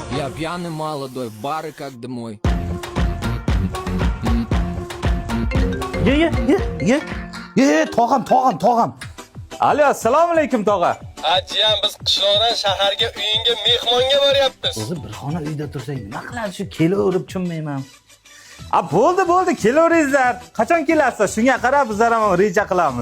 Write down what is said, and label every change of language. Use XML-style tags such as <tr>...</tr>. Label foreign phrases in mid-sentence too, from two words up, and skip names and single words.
<ru>Я пьяный молодой, в бары как домой. Ye,</ru> <uz>tog'am. Alo, assalomu alaykum tog'a. Ajiyam biz qishloqdan shaharga uyingga mehmonga boryapmiz. O'zi bir xona uyda tursang nima qiladi shu kelaverib tushunmayman. Bo'ldi, kelaveringizlar. Qachon kelasiz? Shunga qarab bizlar ham reja qilamiz.</uz>